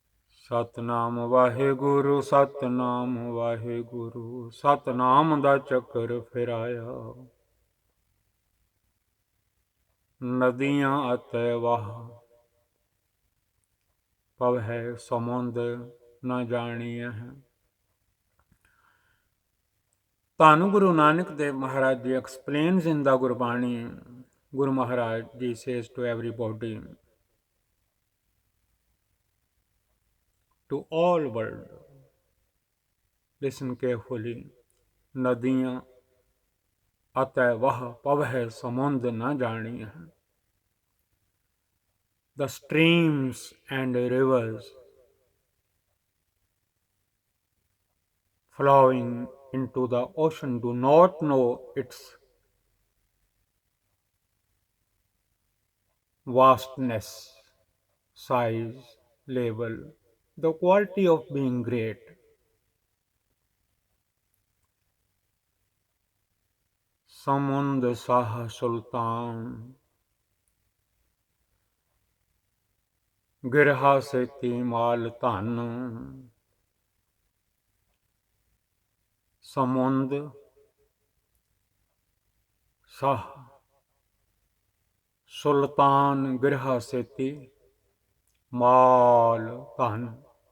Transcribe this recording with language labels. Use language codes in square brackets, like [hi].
[pa] ਸਤਨਾਮ ਵਾਹਿਗੁਰੂ ਸਤਨਾਮ ਵਾਹਿਗੁਰੂ। ਸਤਨਾਮ ਦਾ ਚੱਕਰ ਫਿਰਾਇਆ, ਨਦੀਆਂ ਅਤੇ ਵਾਹ ਪਵੈ ਸਮੁੰਦ ਨਾ ਜਾਣੀਐ। [en] ਧੰਨ Guru Nanak Dev Maharaj Ji explains in the Gurbani, Guru Maharaj Ji says to everybody, to all world, listen carefully, [pa] ਨਦੀਆਂ ਅਤੇ ਵਹ ਪਵਹਿ ਸਮੁੰਦ ਨ ਜਾਣੀਐ। [en] The streams and rivers flowing into the ocean do not know its vastness, size, level, the quality of being great. [pa] Samund Sah Sultan ਗਿਰਹਾ ਸੇਤੀ ਮਾਲ ਧਨ। ਸਮੁੰਦ ਸਾਹ ਸੁਲਤਾਨ ਗਿਰਹਾ ਸੇਤੀ ਮਾਲ ਧਨ।